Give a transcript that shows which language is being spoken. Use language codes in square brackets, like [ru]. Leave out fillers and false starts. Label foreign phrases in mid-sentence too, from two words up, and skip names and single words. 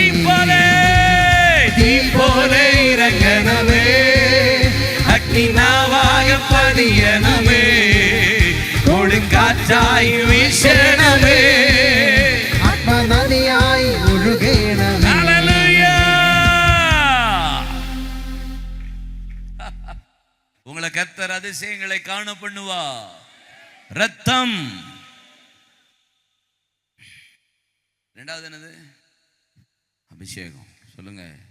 [ml] തീ പോലെ ഇറങ്ങണമേ, അഗ്നിനാവാക പതിയണമേ, കൊടുങ്കാറ്റായി വീശണമേ, ആത്മനദിയായി ഒഴുകണമേ. [ta] உங்களை கர்த்தர் அதிசயங்களை காண பண்ணுவா. ரத்தம். ரெண்டாவது என்னது? அபிஷேகம். சொல்லுங்க.